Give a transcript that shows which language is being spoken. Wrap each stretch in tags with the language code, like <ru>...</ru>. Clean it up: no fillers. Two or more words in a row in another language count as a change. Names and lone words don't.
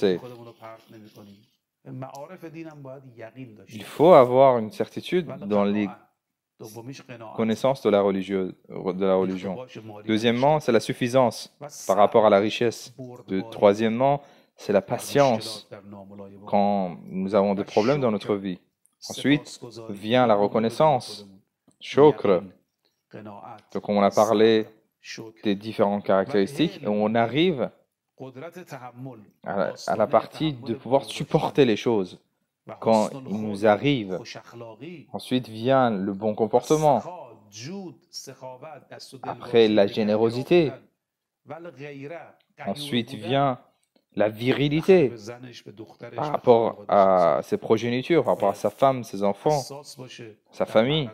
<fr>d'avancer.</fr> <fa>خودمون رو پرت نمی‌کنیم. معارف دینم باید یقین</fa> <fr>Il</fr> <fa>داشته</fa> <fr>faut avoir une certitude</fr> <fa>باشه.</fa> <fr>dans les</fr> <fa>قناعت. دومیش قناعت.</fa> <fr>connaissances de la religion.</fr> <fa>اختباش مالی</fa> <fr>Deuxièmement, c'est la suffisance</fr> <fa>و</fa> <fr>par rapport à la</fr> <fa>صبر.</fa> <fr>richesse.</fr> <fa>بردباری</fa> <fr>Troisièmement, c'est la</fr> <fa>در</fa> <fr>patience</fr> <fa>مشکلات، در ناملایمات.</fa> <fr>quand nous avons des problèmes dans notre vie. Ensuite</fr> <fa>سپاسگزاری.</fa> <fr>vient la</fr> <fa>خدا رو بدونیم</fa> <fr>reconnaissance,</fr> <fa>خودمون.</fa> <fr>shukr.</fr> <fa>یقین، قناعت،</fa> <fr>Donc on a parlé</fr> <fa>صبر.</fa> <fr>des différentes caractéristiques et on arrive à la partie de pouvoir supporter les choses. Quand il nous arrive, ensuite vient le bon comportement, après la générosité, ensuite vient la virilité par rapport à ses progénitures, par rapport à sa femme, ses enfants, sa famille.</fr>